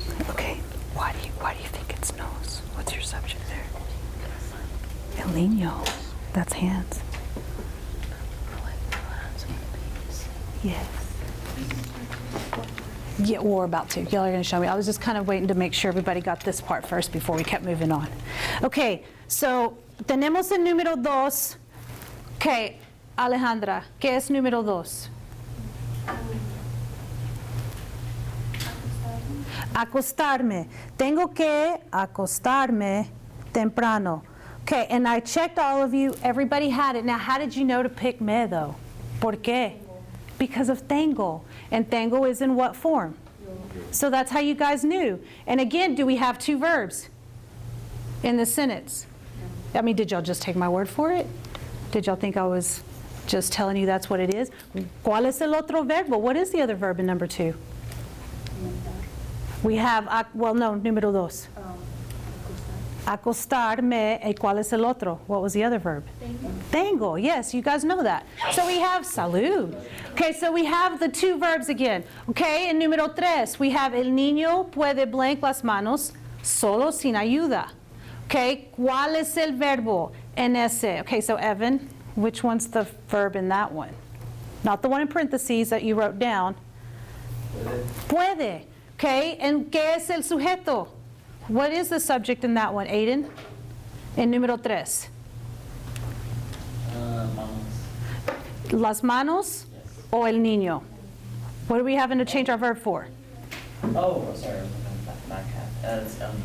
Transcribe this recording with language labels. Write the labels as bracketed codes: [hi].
[en] Okay, why do you think it's nose? What's your subject there? [es] El Niño. [en] That's hands. Yes. Yeah, we're about to. Y'all are going to show me. I was just kind of waiting to make sure everybody got this part first before we kept moving on. Okay, so [es] tenemos el número 2. Okay, Alejandra, ¿qué es número 2? Acostarme. Tengo que acostarme temprano. [en] Okay, and I checked all of you. Everybody had it. Now, how did you know to pick me, though? [es] ¿Por qué? [en] Because of tengo. And tengo is in what form? So that's how you guys knew. And again, do we have 2 verbs in the sentence? I mean, did y'all just take my word for it? Did y'all think I was just telling you that's what it is? [es] ¿Cuál es el otro verbo? [en] What is the other verb in number 2? We have, well, no, número 2. [es] Acostarme, ¿y cuál es el otro? [en] What was the other verb? Tengo, yes, you guys know that. So we have salud. Okay, so we have the 2 verbs again. [es] Okay, en número 3, [en] we have [es] el niño puede blank las manos solo sin ayuda. Okay, ¿cuál es el verbo en ese? [en] Okay, so Evan, which one's the verb in that one? Not the one in parentheses that you wrote down. [es] Puede. [en] Okay, and [es] ¿qué es el sujeto? [en] What is the subject in that one, Aiden? [es] En número 3. Manos. Las manos o el niño? [en] What are we having to change our verb for? Oh, sorry. Back half. It's,